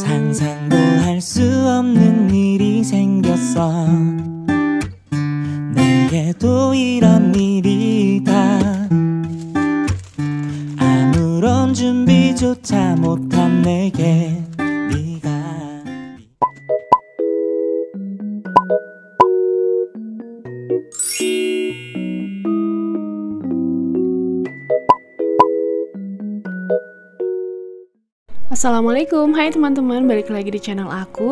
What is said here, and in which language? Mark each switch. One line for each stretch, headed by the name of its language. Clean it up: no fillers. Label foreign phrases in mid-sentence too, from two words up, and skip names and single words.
Korean: 상상도 할 수 없는 일이 생겼어. 내게도 이런 일이 다 아무런 준비조차 못한 내게 네가
Indonesian: Assalamualaikum, hai teman-teman, balik lagi di channel aku.